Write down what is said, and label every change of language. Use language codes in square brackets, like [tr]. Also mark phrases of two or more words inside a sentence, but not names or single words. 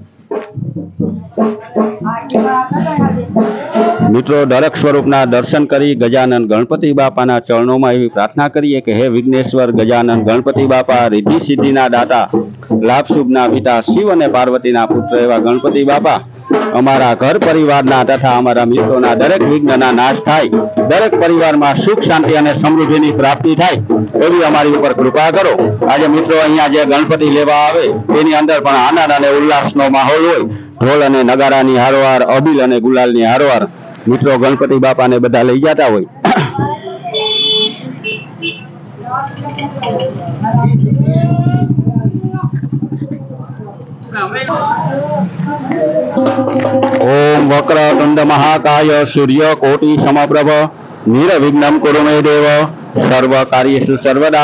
[gu] મિત્રો દરેક સ્વરૂપના દર્શન કરી ગજાનન ગણપતિ બાપાના ચરણોમાં એવી પ્રાર્થના કરીએ કે હે વિઘ્નેશ્વર ગજાનન ગણપતિ બાપા રિદ્ધિ સિદ્ધિના દાતા લાભ શુભના પિતા શિવ અને પાર્વતીના પુત્ર એવા ગણપતિ બાપા અમારા ઘર પરિવારના તથા અમારા મિત્રોના દરેક વિઘ્નના નાશ થાય, દરેક પરિવારમાં સુખ શાંતિ અને સમૃદ્ધિની પ્રાપ્તિ થાય એવી અમારી ઉપર કૃપા કરો। આજે મિત્રો અહીંયા જે ગણપતિ લેવા આવે તેની અંદર પણ આનંદ અને ઉલ્લાસનો માહોલ હોય। ઢોલ અને નગારાની હારોહાર અબીલ અને ગુલાલની હારોહાર મિત્રો ગણપતિ બાપાને બધા લઈ જતા હોય। [sa] ओम वक्रतुंड महाकाय सूर्यकोटि समप्रभ निर्विघ्नं कुरु मे देव सर्व कार्येषु सर्वदा।